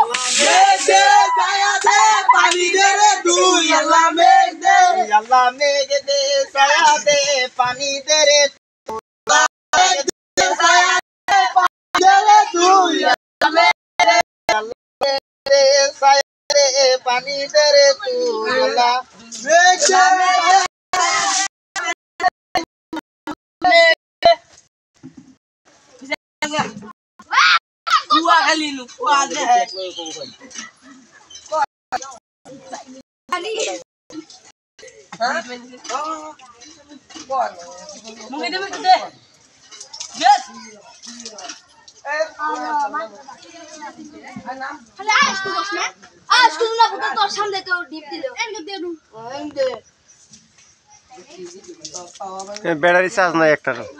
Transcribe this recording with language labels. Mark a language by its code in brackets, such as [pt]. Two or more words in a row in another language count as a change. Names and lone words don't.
[bn] পানি দে রে তুই আল্লাহ মেঘ দে ছায়া দে পানি দে রে পানি দে রে তুই আল্লাহ [id] Dua kali lupa aja. Mungkin dia gede. Yes. [en] battery charge [bn] নাই একটা